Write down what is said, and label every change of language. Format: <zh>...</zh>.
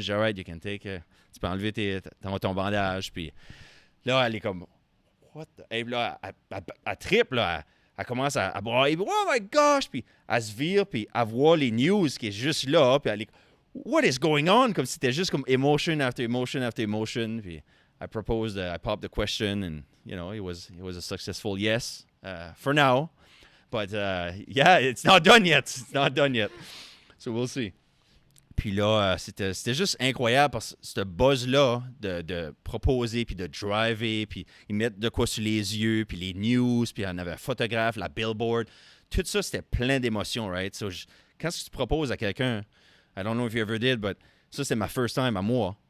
<fr>Je dis,</fr> <en>all right, you can take</en> <fr>tu peux enlever ton bandage. Puis là, elle est comme,</fr> <en>what the...</en> <fr>Et là, elle trippe, là. Elle commence à brailler.</fr> <en>Oh my gosh!</en> <fr>Puis elle se vire, puis elle voit les news qui est juste là. Puis elle est,</fr> <en>what is going on?</en> <fr>Comme si c'était juste comme</fr> <en>emotion after emotion after emotion. Puis I proposed, I popped the question, and, it was a successful yes for now. But, yeah, it's not done yet. It's not done yet. So, we'll see.</en> <fr>Puis là, c'était juste incroyable parce que ce buzz-là de proposer, puis de driver, puis ils mettent de quoi sur les yeux, puis les news, puis on avait un photographe, la billboard. Tout ça, c'était plein d'émotions, right? So, quand tu proposes à quelqu'un,</fr> <en>I don't know if you ever did, but</en> <fr>ça, c'est ma first time à moi.</fr>